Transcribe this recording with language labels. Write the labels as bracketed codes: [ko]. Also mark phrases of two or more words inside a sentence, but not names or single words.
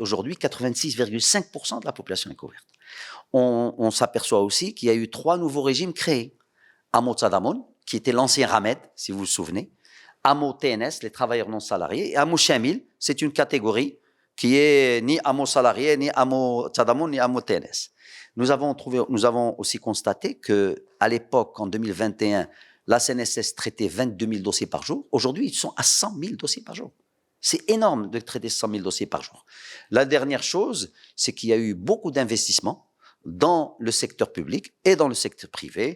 [fr] Aujourd'hui, 86,5% de la population est couverte. On s'aperçoit aussi qu'il y a eu 3 nouveaux régimes créés. Amo Tzadamoun, qui était l'ancien Ramed, si vous vous souvenez. Amo TNS, les travailleurs non salariés. Et Amo Shamil, c'est une catégorie qui est ni Amo salarié, ni Amo Tzadamoun, ni Amo TNS. Nous avons aussi constaté qu'à l'époque, en 2021, la CNSS traitait 22 000 dossiers par jour. Aujourd'hui, ils sont à 100 000 dossiers par jour. C'est énorme de traiter 100 000 dossiers par jour. La dernière chose, c'est qu'il y a eu beaucoup d'investissements dans le secteur public et dans le secteur privé.